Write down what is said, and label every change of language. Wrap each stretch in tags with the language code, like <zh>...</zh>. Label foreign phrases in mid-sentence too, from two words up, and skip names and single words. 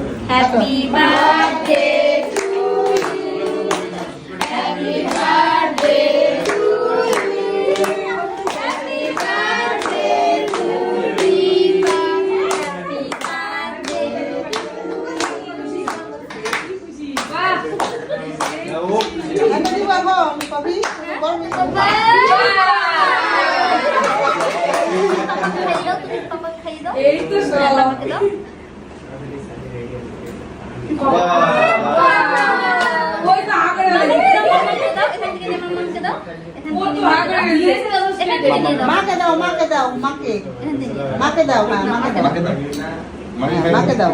<en>Happy birthday to you. Happy birthday to you. Happy birthday to Deepa. Happy birthday. Ano di ba mo? Papi?</en> <bn>এই তো মাকে দাও মাকে দাও মাকে মাকে দাও হ্যাঁ মাকে দাও মাকে দাও</bn>